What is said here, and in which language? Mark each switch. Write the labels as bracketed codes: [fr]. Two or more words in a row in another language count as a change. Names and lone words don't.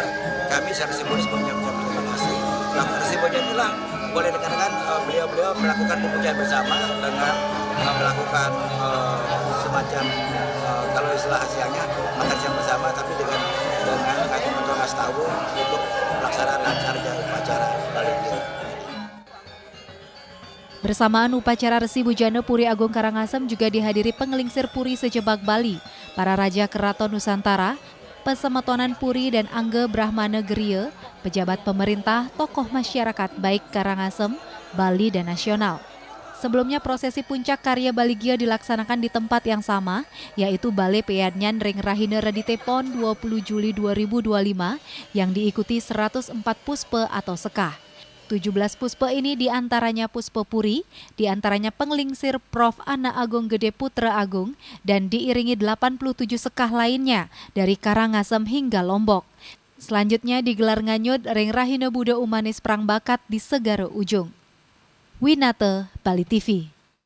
[id] Kami secara simbolis mengucapkan terima kasih. Resi Bojana inilah boleh dikatakan beliau melakukan pemujaan bersama dengan melakukan semacam kalau istilah Asianya makan siang bersama, tapi dengan kaki mentongas tahu untuk pelaksanaan lancarnya upacara Baligia. Bersamaan upacara Resi Bojana Puri Agung Karangasem juga dihadiri Penglingsir Puri sejebak Bali, para Raja Keraton Nusantara, Pesemetonan Puri dan Angga Brahmana Geria, pejabat pemerintah, tokoh masyarakat baik Karangasem, Bali dan nasional. Sebelumnya prosesi puncak karya Baligia dilaksanakan di tempat yang sama, yaitu Balai Peyanyan Ring Rahina Radite Pon 20 Juli 2025 yang diikuti 104 puspa atau sekah. 17 puspa ini diantaranya puspa Puri, diantaranya Penglingsir Prof. Anak Agung Gede Putra Agung, dan diiringi 87 sekah lainnya dari Karangasem hingga Lombok. Selanjutnya digelar nganyut Ring Rahina Buddha Umanis Perang Bakat di Segara Ujung. Winata, Bali TV.